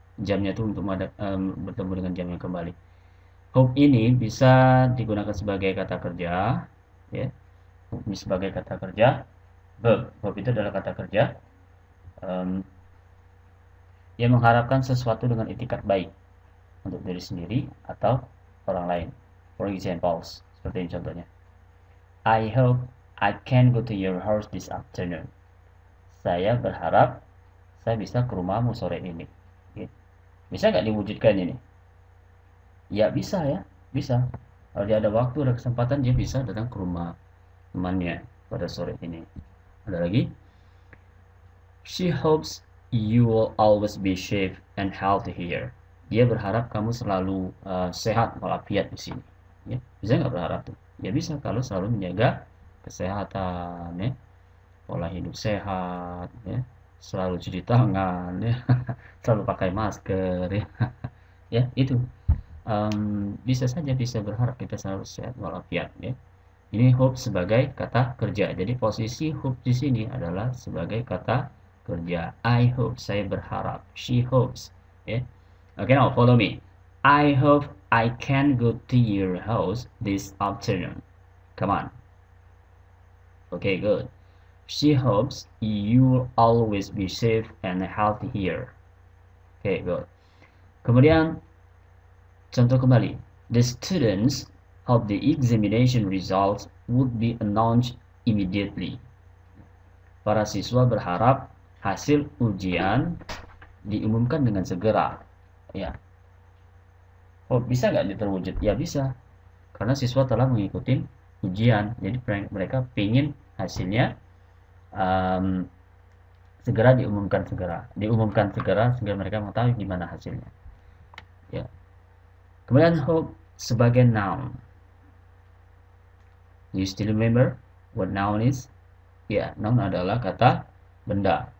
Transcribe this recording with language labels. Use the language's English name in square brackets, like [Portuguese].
[Indonesian] Jamnya itu untuk bertemu dengan jamnya kembali. Hope ini bisa digunakan sebagai kata kerja ya. Hope ini sebagai kata kerja. Hope itu adalah kata kerja yang mengharapkan sesuatu dengan itikat baik untuk diri sendiri atau orang lain. [English] For example, [Indonesian] seperti ini contohnya. [English] I hope I can go to your house this afternoon. [Indonesian] Saya berharap saya bisa ke rumahmu sore ini. Bisa nggak diwujudkan ini? Ya bisa ya, bisa. Kalau dia ada waktu, ada kesempatan, dia bisa datang ke rumah temannya pada sore ini. Ada lagi? [English] She hopes you will always be safe and healthy here. [Indonesian] Dia berharap kamu selalu sehat walafiat di sini. Ya, bisa nggak berharap tuh? Ya bisa kalau selalu menjaga kesehatan, ya, pola hidup sehat, ya, selalu cuci tangan, ya, selalu pakai masker, ya, ya itu. Bisa saja bisa berharap kita selalu sehat walafiat, ya. Ini hope sebagai kata kerja. Jadi posisi hope di sini adalah sebagai kata kerja. [English] I hope, [Indonesian] saya berharap. [English] She hopes. Yeah. Okay, now follow me. I hope I can go to your house this afternoon. Come on. Okay, good. She hopes you'll always be safe and healthy here. Okay, good. [Indonesian] Kemudian contoh kembali. [English] The students hope the examination results would be announced immediately. [Indonesian] Para siswa berharap hasil ujian diumumkan dengan segera. Ya. Oh, bisa nggak terwujud? Ya bisa. Karena siswa telah mengikuti ujian. Jadi mereka ingin hasilnya segera diumumkan segera. Diumumkan segera sehingga mereka mengetahui gimana hasilnya. Ya. Kemudian hope sebagai noun. [English] You still remember what noun is? [Indonesian] Ya, noun adalah kata benda.